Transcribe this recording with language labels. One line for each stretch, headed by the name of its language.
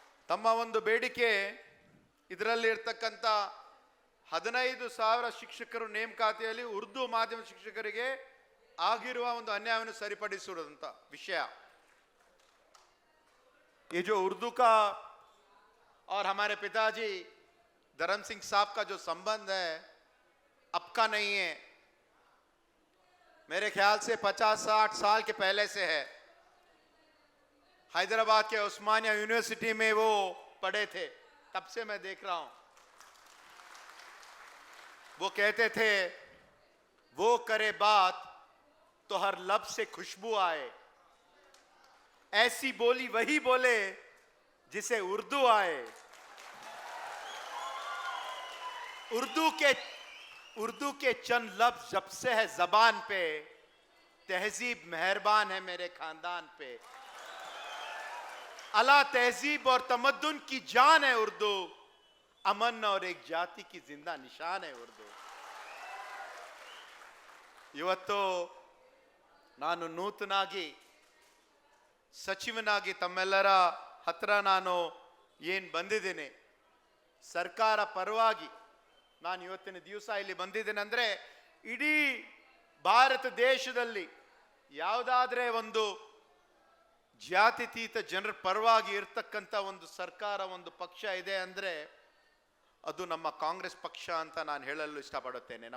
Kannada: ತಮ್ಮ ಒಂದು ಬೇಡಿಕೆ ಇದರಲ್ಲಿ ಇರ್ತಕ್ಕಂಥ 15,000 ಶಿಕ್ಷಕರು ನೇಮಕಾತಿಯಲ್ಲಿ ಉರ್ದು ಮಾಧ್ಯಮ ಶಿಕ್ಷಕರಿಗೆ ಆಗಿರುವ ಒಂದು ಅನ್ಯಾಯವನ್ನು ಸರಿಪಡಿಸುವಂತ ವಿಷಯ.
Hindi: ये जो उर्दू का और हमारे पिताजी धर्म सिंह साहब का जो संबंध है अब का नहीं है, मेरे ख्याल से 50-60 साल के पहले से है. हैदराबाद के उस्मानिया यूनिवर्सिटी में वो पढ़े थे, तब से मैं देख रहा हूं. वो कहते थे वो करे बात तो हर लब से खुशबू आए, ऐसी बोली वही बोले जिसे उर्दू आए. उर्दू के चंद लफ्ज जब से है जबान पे, तहजीब मेहरबान है मेरे खानदान पे. अला तहजीब और तमद्दुन की जान है उर्दू, अमन और एक जाति की जिंदा निशान है उर्दू.
Kannada: ಇವತ್ತು ನಾನು ನೂತನಾಗಿ ಸಚಿವನಾಗಿ ತಮ್ಮೆಲ್ಲರ ಹತ್ರ ನಾನು ಏನು ಬಂದಿದ್ದೇನೆ, ಸರ್ಕಾರ ಪರವಾಗಿ ನಾನು ಇವತ್ತಿನ ದಿವಸ ಇಲ್ಲಿ ಬಂದಿದ್ದೇನೆ ಅಂದರೆ ಇಡೀ ಭಾರತ ದೇಶದಲ್ಲಿ ಯಾವುದಾದ್ರೆ ಒಂದು ಜಾತ್ಯತೀತ ಜನರ ಪರವಾಗಿ ಇರ್ತಕ್ಕಂಥ ಒಂದು ಸರ್ಕಾರ, ಒಂದು ಪಕ್ಷ ಇದೆ ಅಂದರೆ ಅದು ನಮ್ಮ ಕಾಂಗ್ರೆಸ್ ಪಕ್ಷ ಅಂತ ನಾನು ಹೇಳಲು ಇಷ್ಟಪಡುತ್ತೇನೆ.